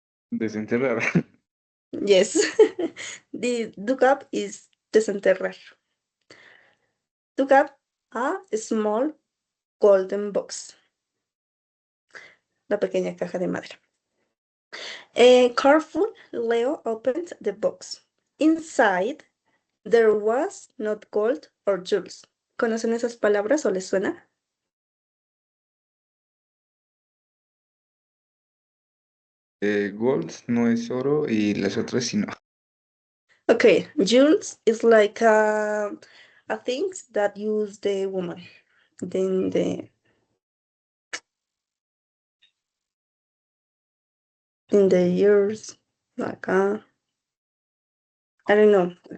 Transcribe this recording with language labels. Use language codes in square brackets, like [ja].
[es] Desenterrar. [en] Yes. The look up is desenterrar. Look up a small golden box. [es] La pequeña caja de madera. [en] Careful, Leo opened the box. Inside, there was not gold or jewels. [es] ¿Conocen esas palabras o les suena? Gold no es oro y las otras sí no. [en] Okay, jewels is like a things that use the woman. Then in the years, like I don't know.